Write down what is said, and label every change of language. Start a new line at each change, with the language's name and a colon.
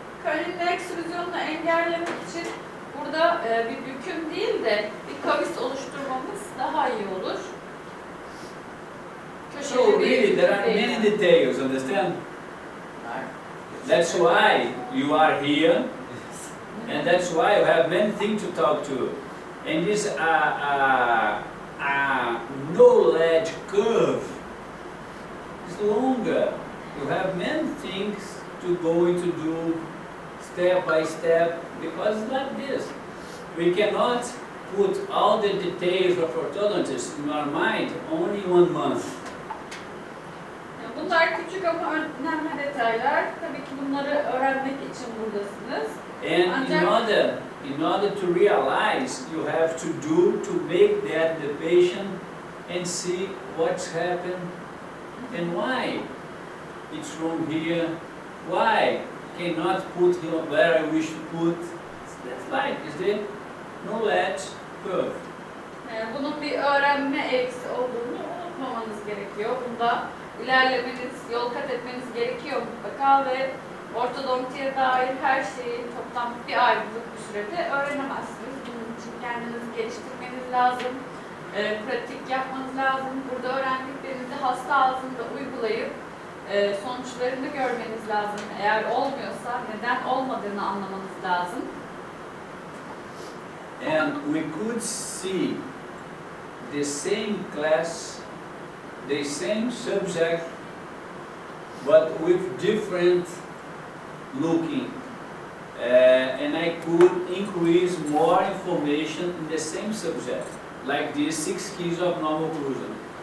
Turkish: Karinin ekstrüzyonunu engellemek için burada bir büküm değil de bir kavis oluşturmamız daha iyi olur.
English: So really, there are many details, understand? That's why you are here, and that's why you have many things to talk to. And this knowledge curve is longer. You have many things to go into do step by step, because it's like this. We cannot put all the details of orthodontists in our mind only in 1 month.
Turkish: Bunlar küçük ama önemli detaylar. Tabii ki bunları öğrenmek için buradasınız.
English: And in order to realize, you have to make that the patient and see what's happened and why it's wrong here, why cannot put here where I wish to put. That's like is the knowledge curve.
Turkish: Bunun bir öğrenme eğrisi olduğunu unutmamanız gerekiyor. Bunda ilerlemeniz, yol kat etmeniz gerekiyor mutlaka ve ortodontiye dair her şeyi toplam bir aylık bir sürede öğrenemezsiniz. Bunun için kendinizi geliştirmeniz lazım. pratik yapmanız lazım. Burada öğrendiklerinizi hasta ağzında uygulayıp sonuçlarını görmeniz lazım. Eğer olmuyorsa neden olmadığını anlamanız lazım.
English: And we could see the same class, the same subject, but with different looking. And I could increase more information in the same subject, like these 6 keys of normal occlusion.